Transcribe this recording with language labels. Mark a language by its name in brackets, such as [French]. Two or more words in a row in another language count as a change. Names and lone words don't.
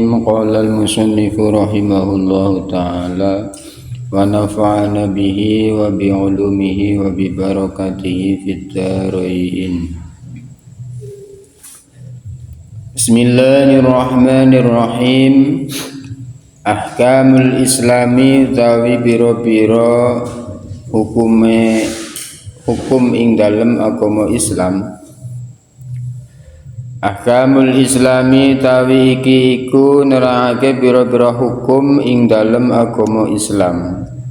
[Arabic] قال المصنف رحمه الله تعالى ونفعنا به وبعلومه وببركاته في الدارين. بسم الله الرحمن الرحيم. أحكام الإسلام [Javanese] utawi biro-biro hukum ing dalem agama Islam. [Arabic] أحكام الإسلام [Javanese] tawi iki iku nerakake biro-biro hukum ing dalem agama Islam.